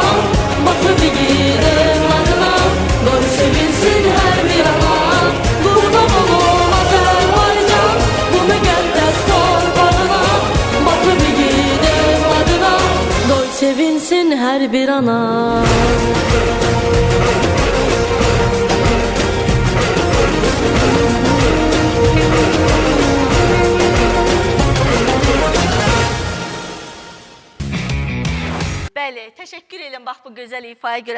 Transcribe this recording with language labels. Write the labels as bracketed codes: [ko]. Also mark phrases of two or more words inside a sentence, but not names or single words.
[tr] Bakıp yiğit evladına, koy sevinsin her bir ana. [az] Kurban olum Azerbaycan, bu müqəddəs torpağına. [tr] Bakıp yiğit evladına, koy sevinsin her bir ana. [az] Bəli, təşəkkür edirəm bax bu gözəl ifaya görə.